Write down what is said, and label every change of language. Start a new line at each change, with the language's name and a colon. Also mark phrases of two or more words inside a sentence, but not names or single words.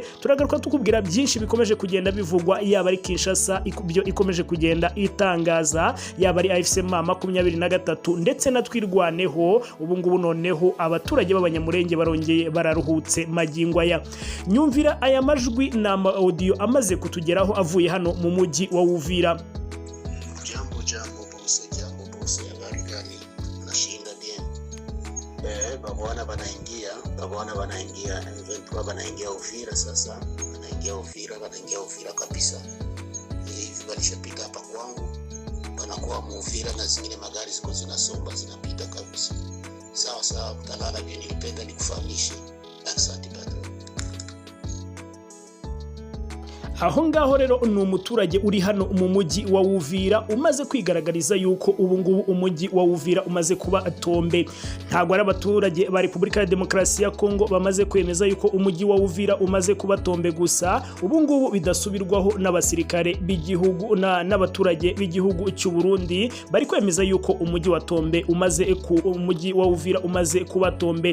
Kinyarwanda: Turagaruka tukubwira byinshi bikomeje kugenda bivugwa, yaba ari Kinshasa ibyo ikomeje kugenda itangaza, yaba ari AFC 23 ndetse na twirwaneho. Ubu ngubu noneho abaturage b'abanyamurenge barongeye bararuhutse magingo aya. Nyumvira aya majwi na audio amaze kutugeraho avuye hano mu mujyi wa Uvira.
Swahili: Habari gani? Nashinda bien. Babwana wanaingia Itwaye wanaingia Uvira sasa. Wanaingia Uvira kabisa. Hivi walishapita hapa kwangu. Wanakuwa Uvira na zingine magari ziko zinasomba zinapita kabisa. Sawa utalala bien, nilipenda nikufahamishe. Asante bado.
Kinyarwanda: Aho ngaho rero ni umuturage uri hano mu mujyi wa Uvira umaze kwigaragariza yuko ubu ngubu umujyi wa Uvira umaze kuba Tombe. Ntago ari abaturage ba Repubulika ya Demokarasi ya Kongo bamaze kwemeza yuko umujyi wa Uvira umaze kuba Tombe gusa, ubu ngubu bidasubirwaho n'abasirikare b'igihugu n'abaturage b'igihugu cy'u Burundi bari kwemeza yuko umujyi wa Tombe umujyi wa Uvira umaze kuba Tombe.